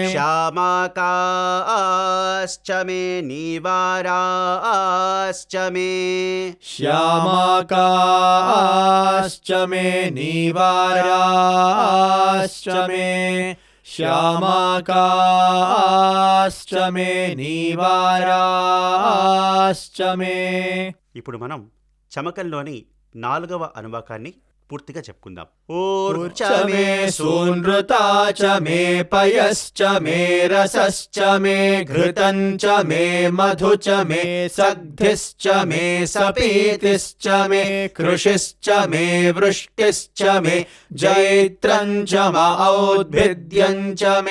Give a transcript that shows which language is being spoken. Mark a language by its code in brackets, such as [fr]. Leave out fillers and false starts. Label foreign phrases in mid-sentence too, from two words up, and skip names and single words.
[sa] श्यामाकाश्च मे नीवाराश्च मे श्यामाकाश्च मे नीवाराश्च मे श्यामाकाश्च मे नीवाराश्च मे [te] ఇప్పుడు మనం చమకంలోని 4వ అనువాకాన్ని పూర్తిగా చెప్పుకుందాం. [sa] ऊर्च मे सूनृता च मे पयश्च मे रसश्च मे घृतं च मे मधु च मे सग्धिश्च मे सपीतिश्च मे कृषिश्च मे वृष्टिश्च मे जैत्रं च म औद्भिद्यं च मे